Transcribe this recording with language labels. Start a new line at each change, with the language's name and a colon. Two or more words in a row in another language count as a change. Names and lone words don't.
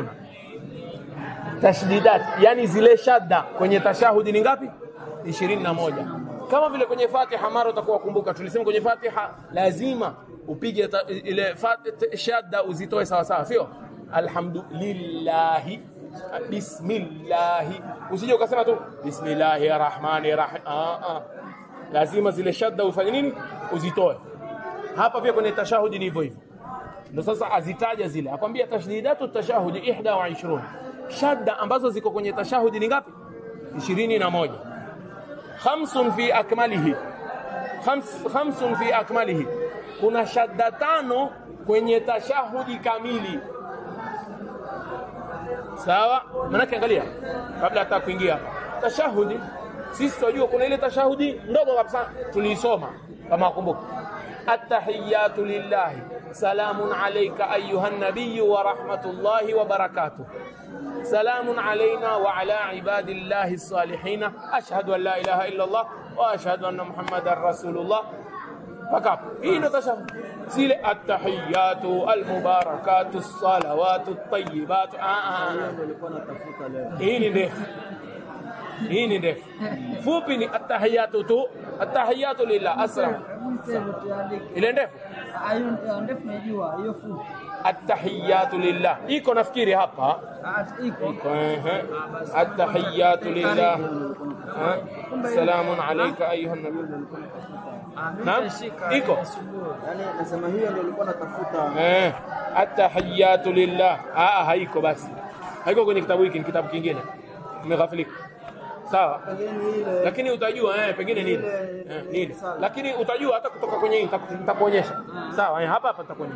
Swahili: Tashdidat, yani zile shadda kwenye tashahudi ni ngapi? 21. Kama vile kwenye Fatiha, mara utakuwa kumbuka tulisema kwenye Fatiha lazima upige ile shadda uzitoe sawa sawa, sio?
Arabic: الحمد لله، بسم الله. Usije ukasema tu بسم الله الرحمن الرحيم.
Swahili: Lazima zile shadda ufanye nini? Uzitoe. Hapa pia kwenye tashahudi ni hivyo hivyo. Ndio sasa azitaja zile. Akwambia tashdidatu tashahudi 21. Shadda ambazo ziko kwenye tashahudi ni ngapi?
Arabic: 21. خمس في أكمله.
Swahili: Kuna shadda 5 kwenye tashahudi kamili. Sawa? Maana angalia, kabla hata kuingia hapa tashahudi, sisi tunajua kuna ile tashahudi ndogo kabisa tuliisoma kama kumbuka.
Arabic: التحيات لله، سلام عليك أيها النبي ورحمة الله وبركاته. سلام علينا وعلى عباد الله الصالحين. أشهد أن لا إله إلا الله وأشهد أن محمدا رسول الله.
Swahili: Paka hii ndio tashahudi.
Arabic: Zile التحيات المباركات الصلوات الطيبات.
Swahili: Hii ni ndefu. Fupi ni at-tahiyyatu tu.
Arabic: التحيات لله asra.
Swahili: Ile ndefu. Ndefu najua, hiyo fupi.
Arabic: التحيات لله.
Swahili: Iko nafikiri hapa.
Arabic: Iko التحيات لله. سلام عليك أيها النبي.
Swahili: Naam, iko. Yaani nasema hiyo ndio nilikuwa natafuta.
Arabic: التحيات لله.
Swahili: Haiko basi. Haiko kwenye kitabu hiki, ni kitabu kingine. Umeghafilika. Sawa. Lakini utajua pengine nini? Nini? Lakini utajua hata kutoka kwenye hii nitakuonyesha. Sawa, hapa nitakuonyesha.